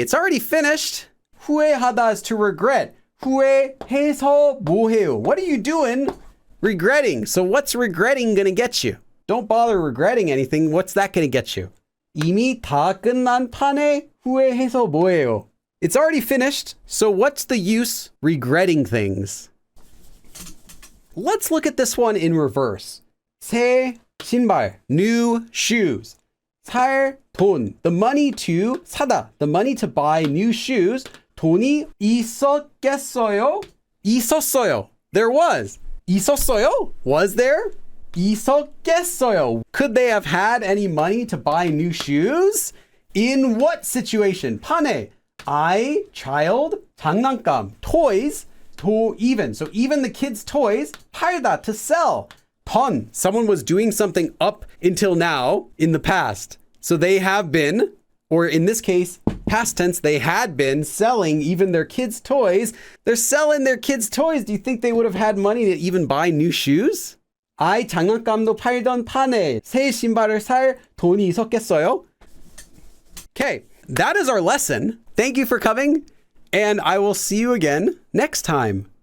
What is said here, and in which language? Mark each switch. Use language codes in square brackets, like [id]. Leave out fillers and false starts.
[en] It's already finished. 후회하다 is to regret. [ko] 후회해서 뭐해요? [en] What are you doing? Regretting. So what's regretting gonna get you? Don't bother regretting anything. What's that gonna get you? [ko] 이미 다 끝난 판에 후회해서 뭐해요? [en] It's already finished. So what's the use regretting things? Let's look at this one in reverse. 새 신발, new shoes. 살 돈, the money to 사다, the money to buy new shoes. [ko] 돈이 있었겠어요? 있었어요. [en] There was. [ko] 있었어요? [en] Was there? [ko] 있었겠어요. [en] Could they have had any money to buy new shoes? In what situation? 판에, I, child, 장난감, toys, 도 even. So even the kids' toys, 팔다, to sell. 던, someone was doing something up until now in the past. So they have been, or in this case, past tense, they had been selling even their kids' toys. They're selling their kids' toys. Do you think they would have had money to even buy new shoes? [ko] I 장난감도 팔던 판에 새 신발을 살 돈이 있었겠어요? [en] Okay, that is our lesson. Thank you for coming, and I will see you again next time.